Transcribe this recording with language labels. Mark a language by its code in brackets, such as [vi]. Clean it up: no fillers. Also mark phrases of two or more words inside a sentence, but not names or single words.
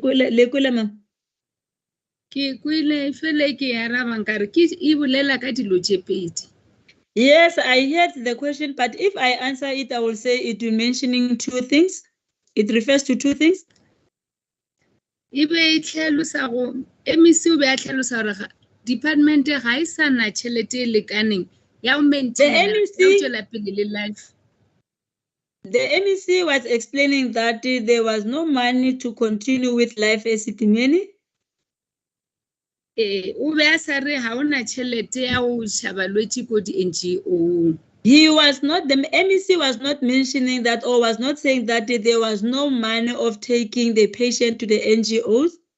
[en] Yes, I heard the question, but if I answer it, I will say it will mentioning two things. It refers to two things. [nso] Department ga isa na tšhelete lekaneng ya o maintain life. [en] The MEC was explaining that there was no money to continue with life Esidimeni. He was not, the MEC was not mentioning that or was not saying that there was no money of taking the patient to the NGOs.